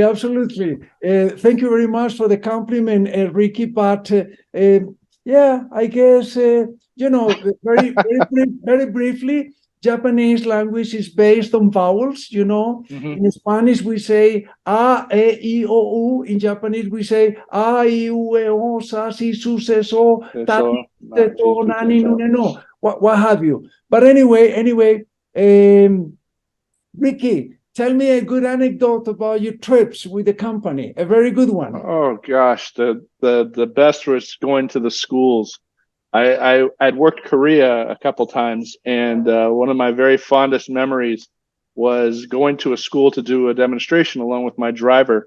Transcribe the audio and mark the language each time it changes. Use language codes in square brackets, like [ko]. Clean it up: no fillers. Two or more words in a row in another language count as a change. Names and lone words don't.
[en] Thank you very much for the compliment, Ricky. But yeah, I guess very briefly, Japanese language is based on vowels. Mm-hmm. In Spanish we say a, [es] e, I, o, u. [en] In Japanese we say a, [ja] I, u, e, o, sa, si, su, se, so, ta, te, to, nani, nune, no. [en] What have you? But anyway, Ricky, tell me a good anecdote about your trips with the company. A very good one. Oh gosh, the best was going to the schools. I'd worked Korea a couple times, and one of my very fondest memories was going to a school to do a demonstration along with my driver.